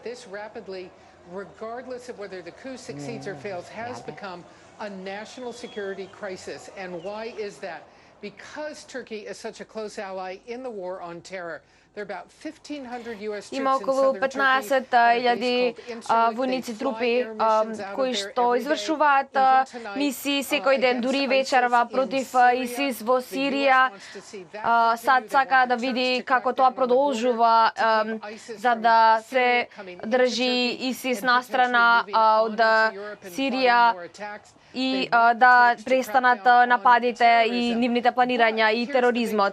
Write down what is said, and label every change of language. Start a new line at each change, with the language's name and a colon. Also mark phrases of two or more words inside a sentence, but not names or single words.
English: This rapidly, regardless of whether the coup succeeds or fails, has become a national security crisis. And why is that? Because Turkey is such a close ally in the war on terror. There are about 1,500 US
Macedonian: Има
English: troops in
Macedonian: околу
English: southern Turkey
Macedonian: 15,000 војници трупи кои што извршуваат мисии секој ден, дури вечерва против ИСИС во Сирија. САД сака да види како тоа продолжува за да се држи ИСИС настрана од Сирија и да престанат нападите и нивните планирања и тероризмот.